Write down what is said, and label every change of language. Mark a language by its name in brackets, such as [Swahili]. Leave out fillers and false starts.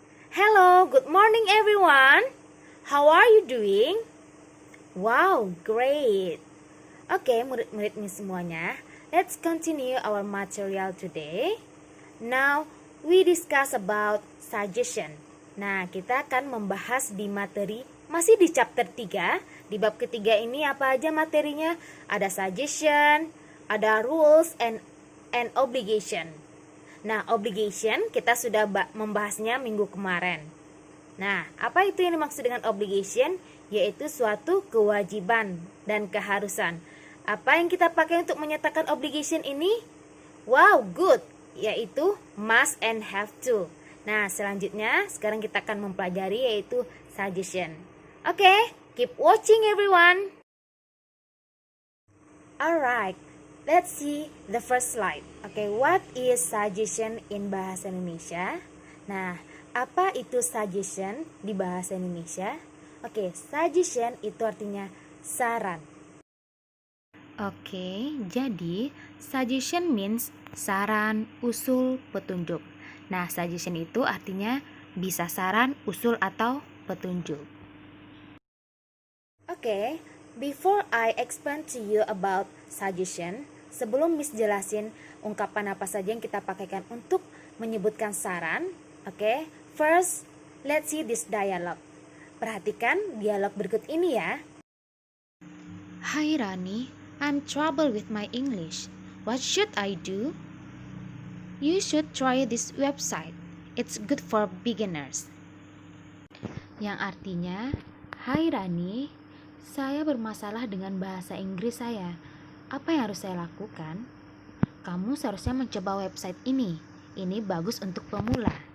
[English] Hello, good morning everyone. How are you doing? Wow, great. [Indonesian] Oke, murid-murid ini semuanya, [English] let's continue our material today. Now, we discuss about suggestion. [Indonesian] Nah, kita akan membahas di materi masih di chapter 3. Di bab ketiga ini apa aja materinya? Ada suggestion, ada [English] rules and obligation. [Indonesian] Nah, obligation kita sudah membahasnya minggu kemarin. Nah, apa itu yang dimaksud dengan obligation? Yaitu suatu kewajiban dan keharusan. Apa yang kita pakai untuk menyatakan obligation ini? [English] Wow, good. [Indonesian] Yaitu [English] must and have to. [Indonesian] Nah, selanjutnya sekarang kita akan mempelajari yaitu suggestion. [English] Oke, keep watching everyone. Alright, let's see the first slide. Oke, what is suggestion in bahasa Indonesia? [Indonesian] Nah, apa itu suggestion di bahasa Indonesia? Oke, suggestion itu artinya saran. Oke, jadi [English] suggestion means [Indonesian] saran, usul, petunjuk. Nah, suggestion itu artinya bisa saran, usul, atau petunjuk. Oke, before I explain to you about suggestion, sebelum Miss jelasin ungkapan apa saja yang kita pakaikan untuk menyebutkan saran, oke, first, let's see this dialogue. Perhatikan dialog berikut ini ya. [English] Hi Rani, I'm trouble with my English. What should I do? You should try this website. It's good for beginners. [Indonesian] Yang artinya, Hai Rani, saya bermasalah dengan bahasa Inggris saya. Apa yang harus saya lakukan? Kamu seharusnya mencoba website ini. Ini bagus untuk pemula.